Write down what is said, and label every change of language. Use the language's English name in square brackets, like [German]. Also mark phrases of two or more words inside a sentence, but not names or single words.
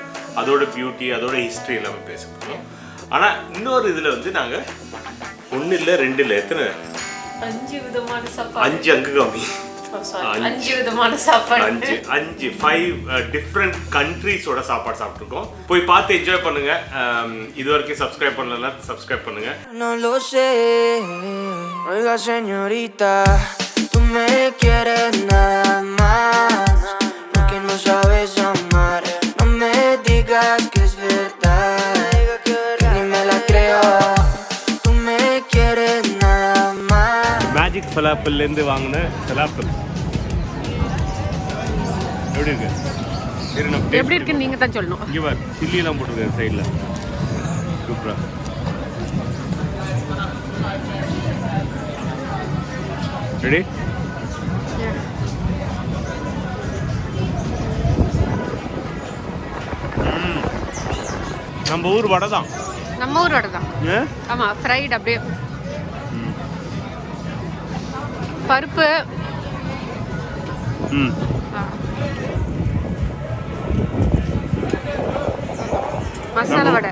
[Tamil] அதோட பியூட்டி, அதோட ஹிஸ்ட்ரி எல்லாமே பேச போகிறோம். ஆனால் இன்னொரு இதில் வந்து நாங்கள் 1 இல்லை 2 இல்லை எத்தனை 5 விதமான சாப்பாடு. 5 அங்கு காமி 5 விதமான சாப்பாடு. 5 [English] different countries [Tamil] சாப்பாடு சாப்பிட்ருக்கோம். போய் பார்த்து என்ஜாய் பண்ணுங்க. இது வரைக்கும் சப்ஸ்கிரைப் பண்ணல, சப்ஸ்கிரைப் பண்ணுங்க. [Spanish] Oiga señorita, tú me quieres nada más, porque no sabes amar. No me digas que es verdad, que ni me la creo. Tú me quieres nada más. Magic falafel lende vaangna falafel. [Tamil] எப்படி இருக்கு நீங்க தான் சொல்லணும். இங்க பாரு, சில்லி எல்லாம் போட்டுருக்காங்க சைடுல. சூப்பரா. [English] Ready? Yeah. [Tamil] நம்ம ஊர் வடை தான். நம்ம ஊர் வடை தான். ஆமா, ஃப்ரைட் அப்படியே. பருப்பு. மசாலா வடை.